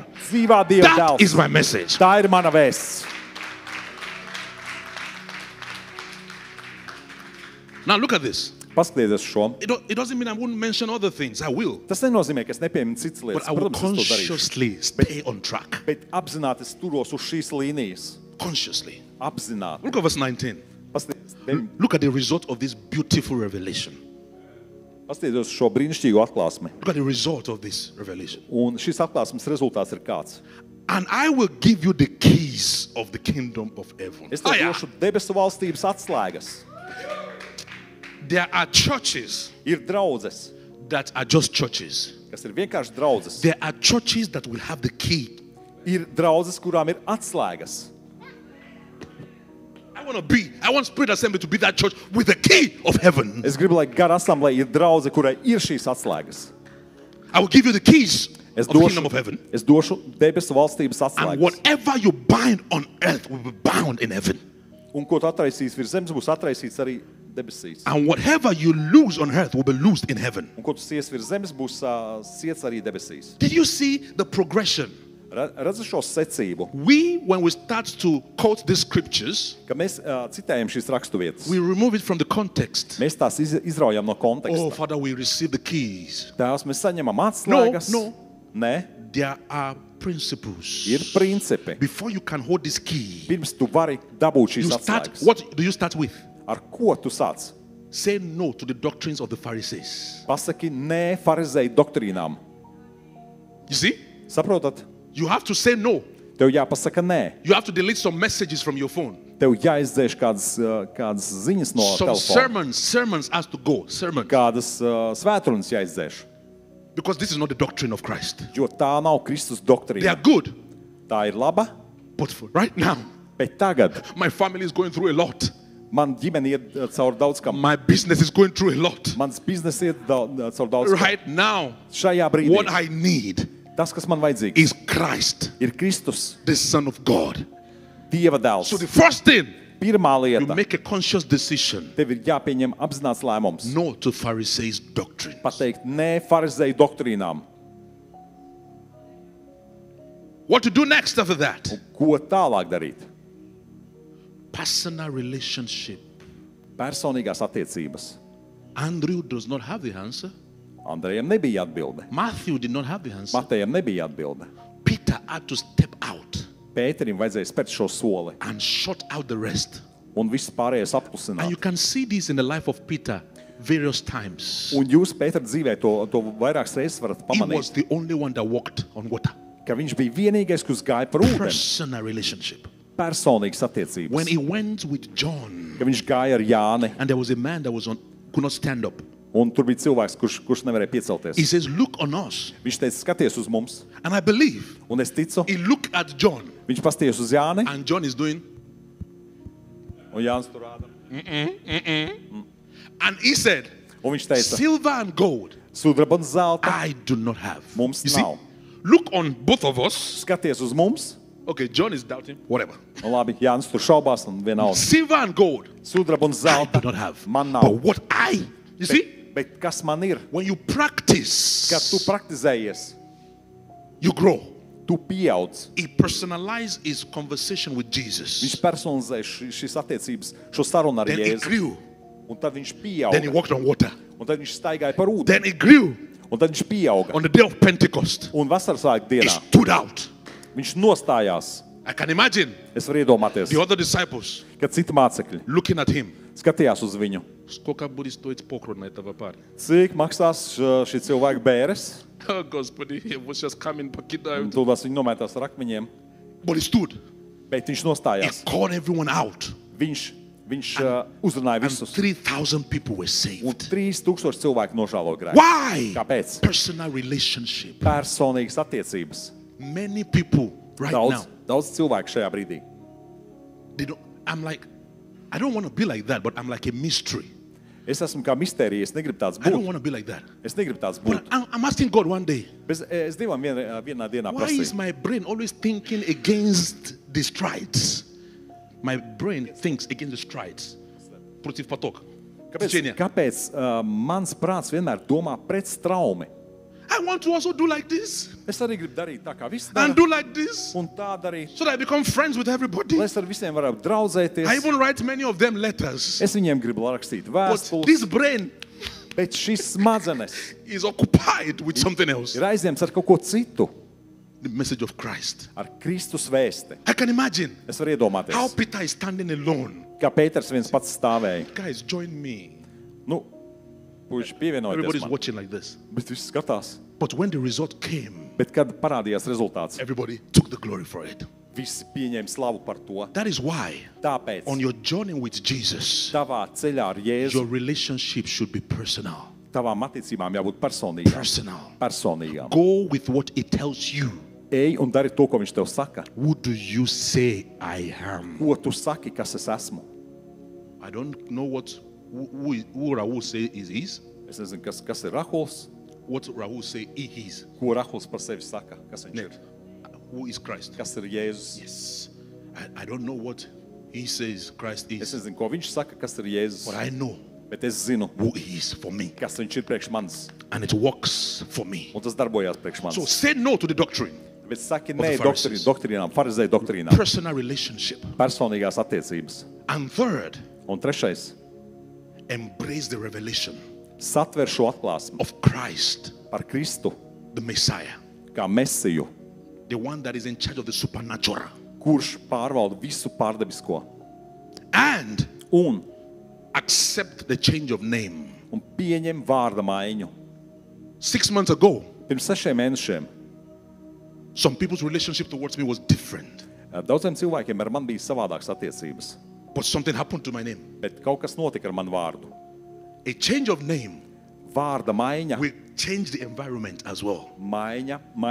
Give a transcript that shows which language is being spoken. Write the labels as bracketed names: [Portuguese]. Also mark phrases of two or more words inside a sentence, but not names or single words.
[Latvian] dzīvā Dieva [English] That is [Latvian] dēls. [English] my message. [Latvian] Tā ir mana vēsts. [English] Now look at this. [Latvian] Paskatieties šo. [English] It doesn't mean I won't mention other things. I will. [Latvian] Tas nenozīmē, ka es nepieminu citas [English] But [Latvian] lietas. [English] I will [Latvian] Protams, es to darīšu. [English] consciously stay on track. [Latvian] Bet apzināti es turos uz šīs līnijas. [English] Consciously. [Latvian] Apzināti. [English] Look at verse 19. [Latvian] Paskatieties [English] Look at the result of this beautiful revelation. [Latvian] uz šo brīnišķīgo atklāsmi. [English] Look at the result of this revelation. [Latvian] Un šis atklāsmes rezultāts ir kāds. [English] And I will give you the keys of the kingdom of heaven. [Latvian] Es tev došu debesu valstības atslēgas. [English] There are churches [Latvian] Ir draudzes, [English] that are just churches. [Latvian] kas ir vienkārši draudzes. [English] There are churches that will have the key. [Latvian] Ir draudzes, kurām ir atslēgas. [English] I want Spirit Assembly to be that church with the key of heaven. [Latvian] Es gribu, lai gara asamblēja ir draudze, kurai ir šīs atslēgas. [English] I will give you the keys [Latvian] Es [English] of the kingdom of heaven. [Latvian] došu debesu valstības [English] And [Latvian] atslēgas. [English] whatever you bind on earth will be bound in heaven. [Latvian] Un ko tu atraisīsi virs zemes, būs atraisīts arī debesīs. [English] And whatever you lose on earth will be loosed in heaven. [Latvian] Un ko tu sies virs zemes, būs siets arī debesīs. [English] Did you see the progression? [Latvian] Redzu šo secību, [English] When we start to quote these scriptures, [Latvian] ka mēs citējam šīs raksturvietas. [English] we remove it from the context. [Latvian] Mēs tās izraujam no [English] Oh, [Latvian] konteksta. [English] Father, we receive the keys. [Latvian] Tās mēs saņemam atslēgas. [English] No. [Latvian] Nē, [English] There are principles. [Latvian] ir principi. [English] Before you can hold this key, [Latvian] Pirms tu vari dabūt šīs [English] you start. [Latvian] atslēgas. [English] What do you start with? [Latvian] Ar ko tu sāc? [English] Say no to the doctrines of the Pharisees. [Latvian] Pasaki nē farizēju doktrīnām. [English] You see? [Latvian] Saprotat? [English] You have to say no. [Latvian] Tev jāpasaka nē. [English] You have to delete some messages from your phone. [Latvian] Tev jāizdzēš kādas ziņas no [English] Some [Latvian] telefona. [English] sermons has to go. Sermon. [Latvian] Kādas svētrunas jāizdzēš. [English] Because this is not the doctrine of Christ. [Latvian] Jo tā nav Kristus [English] They [Latvian] doktrīna. [English] are good. [Latvian] Tā ir laba, [English] But for right now, [Latvian] bet tagad [English] my family is going through a lot. [Latvian] man ģimene iet caur daudz kam. [English] My business is going through a lot. [Latvian] Mans bizness iet caur daudz kam. [English] Right now, [Latvian] Šajā brīdī [English] what I need [Latvian] tas, kas man vajadzīgs, [English] is Christ, [Latvian] ir Kristus, [English] the Son of God. [Latvian] Dieva dēls. [English] So the first thing, [Latvian] Pirmā [English] you [Latvian] lieta, [English] make a conscious decision. [Latvian] tev ir jāpieņem apzināts lēmums. [English] No to Pharisees' doctrine. [Latvian] Pateikt nē farizēju doktrīnām. [English] What to do next after that? [Latvian] Ko tālāk darīt? [English] Personal relationship. [Latvian] Personīgās attiecības. [English] Andrew does not have the answer. [Latvian] Andrejam nebija atbilde. [English] Matthew did not have the answer. [Latvian] Matejam nebija atbilde. [English] Peter had to step out [Latvian] Pēterim vajadzēja spērt šo soli. [English] and shut out the rest. [Latvian] Un viss pārējais [English] And [Latvian] apklusināt. [English] you can see this in the life of Peter various times. [Latvian] Un jūs Pētera dzīvē to vairākas reizes varat [English] He was [Latvian] pamanīt, [English] the only one that walked on water. [Latvian] ka viņš bija vienīgais, kurš gāja par ūdeni. [English] Personal relationship. [Latvian] Personīgas attiecības. [English] When he went with John, [Latvian] Ka viņš gāja ar Jāni, [English] and there was a man that could not stand up. [Latvian] un tur bija cilvēks, kurš nevarēja [English] He [Latvian] piecelties. [English] says, look on us. [Latvian] Viņš teica, skaties uz mums. [English] And I believe [Latvian] Un es ticu, [English] he looked at John, [Latvian] viņš pasties uz Jāni, [English] and John is doing, [Latvian] un Jānis tur rāda. [English] and he said, [Latvian] Un viņš teica, [English] silver and gold [Latvian] sudraba un zelta [English] I do not have. [Latvian] Mums [English] You see, [Latvian] nav. [English] look on both of us. [Latvian] skaties uz mums. [English] Okay, John is doubting, whatever. [Latvian] Un labi, Jānis tur šaubās un vienalga. [English] Silver and gold [Latvian] Sudraba un [English] I [Latvian] zelta [English] do not have. [Latvian] man [English] But [Latvian] nav. [English] what you see, [Latvian] Bet kas man ir? [English] when you [Latvian] Kad [English] practice, [Latvian] tu praktizējies, [English] you grow. [Latvian] tu pieaudz. [English] He personalized his conversation with [Latvian] Viņš [English] Jesus. [Latvian] personalizē šīs attiecības, šo sarunu ar [English] Then he [Latvian] Jēzu. [English] grew. [Latvian] Un tad viņš [English] Then he [Latvian] pieauga. [English] walked on water. [Latvian] Un tad viņš staigāja par ūdeni. [English] Then he grew. [Latvian] Un tad viņš pieauga. [English] On the day of Pentecost, [Latvian] Un vasaras svētku [English] he [Latvian] dienā [English] stood out. [Latvian] viņš nostājās. [English] I can imagine [Latvian] Es varu iedomāties, [English] the other disciples [Latvian] kad citi mācekļi [English] looking at him. [Latvian] skatījās uz viņu. [Russian] Сколько будет стоить похорон этого парня? [Latvian] Cik maksās šī cilvēka bēres? [Russian] Oh, Господи, [English] he was just coming, [Latvian] Un [Russian] покидают. [Latvian] tūlās viņi nometās ar akmeņiem. [English] But he stood. [Latvian] Bet viņš [English] He [Latvian] nostājās. [English] called everyone out. [Latvian] Viņš uzrunāja [English] And [Latvian] visus. [English] 3,000 people were [Latvian] Un [English] saved. [Latvian] 3000 cilvēku nožēlo grēku. [English] Why? [Latvian] Kāpēc? [English] Personal relationship. [Latvian] Personīgas attiecības. [English] Many people right now, [Latvian] Daudz cilvēku šajā brīdī. [English] I'm like, I don't want to be like that, but I'm like a mystery. [Latvian] Es esmu kā mistērija, es negribu tāds [English] I don't [Latvian] būt. [English] want to be like that. [Latvian] Es negribu tāds [English] But [Latvian] būt. [English] I'm asking God one day, [Latvian] Bet es Dievam vienā dienā [English] why is [Latvian] prasīju. [English] my brain always thinking against the strides? My brain thinks against the strides. [Russian] Против потока. Течения. [Latvian] Kāpēc mans prāts vienmēr domā pret straumi? [English] I want to also do like this [Latvian] Es arī gribu darīt tā, kā visi [English] and [Latvian] dara. [English] do like this [Latvian] Un tā darīt. [English] so that I become friends with everybody. [Latvian] Lai es ar visiem varētu draudzēties. [English] I even write many of them letters. [Latvian] Es viņiem gribu rakstīt [English] But [Latvian] vēstules. [English] this brain [Latvian] Bet šis smadzenes [English] is occupied with something else. [Latvian] ir aizņemts ar kaut ko citu. [English] The message of Christ. [Latvian] Ar Kristus vēsti. [English] I can imagine [Latvian] Es varu [English] how [Latvian] iedomāties, [English] Peter is standing alone. [Latvian] kā Pēters viens pats stāvēja. [English] Guys, join me. [Latvian] Nu, puiši pievienojas [English] Everybody's [Latvian] man. [English] watching like this. [Latvian] Bet viss skatās. [English] But when the result came, [Latvian] Bet kad parādījās rezultāts, [English] everybody took the glory for it. [Latvian] visi pieņēma slavu par to. [English] That is why [Latvian] Tāpēc [English] on your journey with Jesus, [Latvian] tavā ceļā ar Jēzu, [English] your relationship should be personal. [Latvian] tavām attiecībām jābūt personīgām. [English] Personal. [Latvian] Personīgām. [English] Go with what it tells you. [Latvian] Ej un dari to, ko viņš tev saka. [English] Who do you say I am? [Latvian] Ko tu saki, kas es esmu? [English] I don't know who Rahul say is. [Latvian] Es nezinu, kas ir Rahuls, [English] What Rahul say he is. [Latvian] ko Rahuls par sevi saka, kas viņš ir. [English] Next. Who is Christ? [Latvian] Kas ir Jēzus? [English] Yes. I don't know what he says Christ [Latvian] Es [English] is. [Latvian] nezinu, ko viņš saka, kas ir Jēzus, [English] But I know [Latvian] bet es zinu, [English] who he is for me. [Latvian] kas viņš ir priekš manis. [English] And it works for me. [Latvian] Un tas darbojās priekš [English] So [Latvian] manis. [English] say no to the doctrine. [Latvian] Bet saki [English] the [Latvian] nē [English] Pharisees. [Latvian] doktrīnām, farizēju doktrīnām. [English] Personal relationship. [Latvian] Personīgās attiecības. [English] And third, [Latvian] Un trešais, [English] embrace the revelation [Latvian] satver šo atklāsmu [English] of Christ, [Latvian] par Kristu [English] the Messiah, [Latvian] kā Mesiju, [English] the one that is in charge of the supernatural. [Latvian] kurš pārvalda visu pārdabisko. [English] And [Latvian] Un [English] accept the change of name. [Latvian] pieņem vārda maiņu. [English] 6 months ago, [Latvian] Pirms 6 mēnešiem [English] some people's relationship towards me was different. [Latvian] daudziem cilvēkiem ar mani bija savādākas attiecības. [English] But something happened to my name. [Latvian] Bet kaut kas notika ar manu vārdu. [English] A change of name [Latvian] Vārda maiņa [English] will change the environment as well. [Latvian] maina